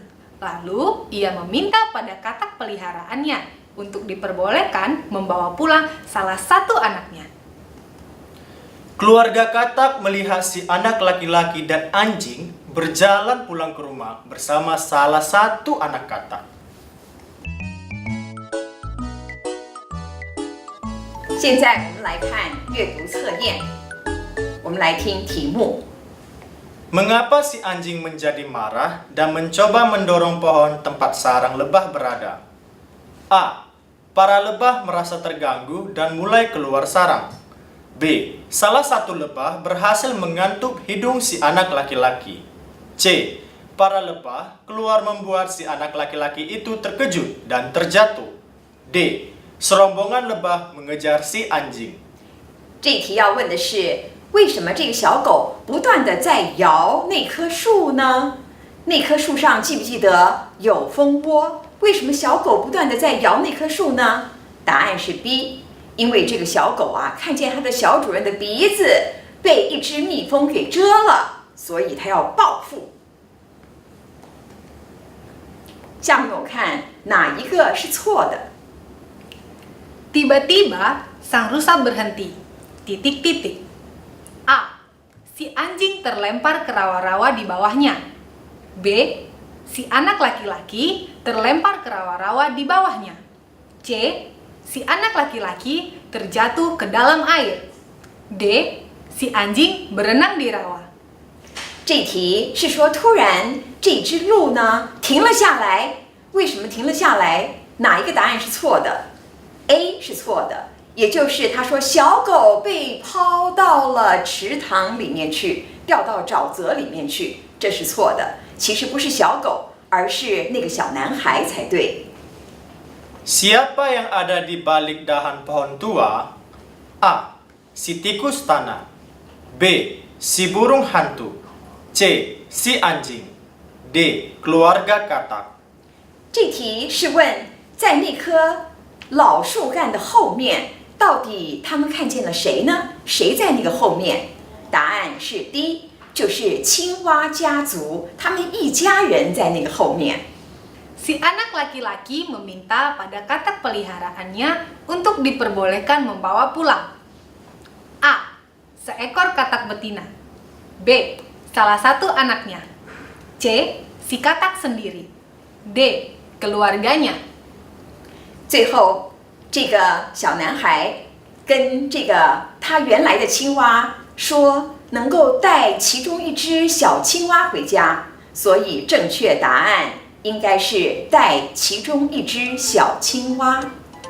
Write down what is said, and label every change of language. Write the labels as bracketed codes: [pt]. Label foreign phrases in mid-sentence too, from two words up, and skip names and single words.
[id] Lalu ia meminta pada katak peliharaannya untuk diperbolehkan membawa pulang salah satu anaknya. Keluarga katak melihat si anak laki-laki dan anjing berjalan pulang ke rumah bersama salah satu anak katak. [zh] 现在我们来看阅读测验，我们来听题目。 [id] Mengapa si anjing menjadi marah dan mencoba mendorong pohon tempat sarang lebah berada? A. Para lebah merasa terganggu dan mulai keluar sarang. B. Salah satu lebah berhasil mengantuk hidung si anak laki-laki. C. Para lebah keluar membuat si anak laki-laki itu terkejut dan terjatuh. D. Serombongan lebah mengejar si anjing. [zh] 这题要问的是，为什么这个小狗不断地在摇那棵树呢？那棵树上记不记得有蜂窝？为什么小狗不断地在摇那棵树呢？答案是 B， 因为这个小狗啊，看见它的小主人的鼻子被一只蜜蜂给蛰了，所以它要报复。下面我看哪一个是错的？ [id] Tiba-tiba sang rusa berhenti. Titik-titik. A. Si anjing terlempar ke rawa-rawa di bawahnya. B. Si anak laki-laki terlempar ke rawa-rawa di bawahnya. C. Si anak laki-laki terjatuh ke dalam air. D. Si anjing berenang di rawa. [zh] 这题是说，突然这只鹿呢停了下来，为什么停了下来？哪一个答案是错的 ？A 是错的，也就是他说小狗被抛到了池塘里面去，掉到沼泽里面去，这是错的。其实不是小狗，而是那个小男孩才对。 [id] Siapa yang ada di balik dahan pohon tua? A. Si tikus tanah. B. Si burung hantu. C. Si anjing. D. Keluarga katak. [zh] 这题是问，在那棵老树干的后面，到底他们看见了谁呢？谁在那个后面？答案是 D， 就是青蛙家族，他们一家人在那个后面。 [id] Si anak laki-laki meminta pada katak peliharaannya untuk diperbolehkan membawa pulang. A. Seekor katak betina. B. Salah satu anaknya. C. Si katak sendiri. D. Keluarganya. [zh] 最后，这个小男孩跟这个他原来的青蛙说，能够带其中一只小青蛙回家，所以正确答案应该是带其中一只小青蛙。